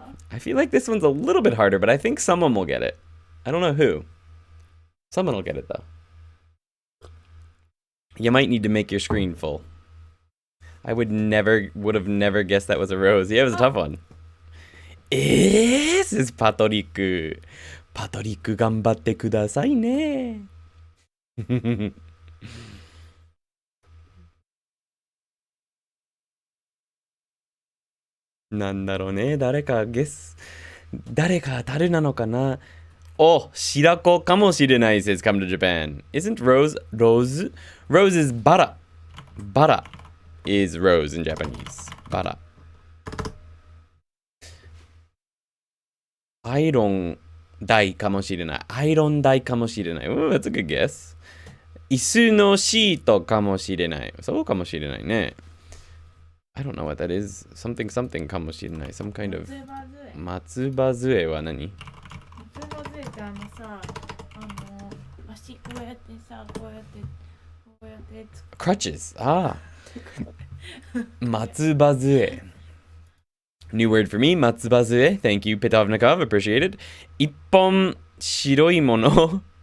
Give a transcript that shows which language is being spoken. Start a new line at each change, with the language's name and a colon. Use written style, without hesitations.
English: I feel like this one's a little bit harder, but I think someone will get it. I don't know who. Someone will get it, though. You might need to make your screen full. I would have never guessed that was a rose. Yeah, it was a tough one. says パトリック。
Japanese: パトリック頑張ってくださいね。なんだろうね。誰か誰か当たるなのかな。お、白子かもしれない
English: says come to Japan. Isn't Rose? Rose is バラ。バラ is rose in Japanese.
Japanese: バラ。アイロン台かもしれない。アイロン台かもしれない。
English: Ooh, that's a good guess.
Japanese: 椅子のシートかもしれない。そうかもしれないね。
English: I don't know what that is. Something something
Japanese: かもしれない。
English: Some kind of
Japanese: 松葉杖は何？松葉杖ってさ、足こうやってさ、こうやって
English: Crutches. Ah. 松葉杖。New word for me. 松葉杖。 Thank you, Petovnikov. Appreciated.
Japanese: 一本白いもの。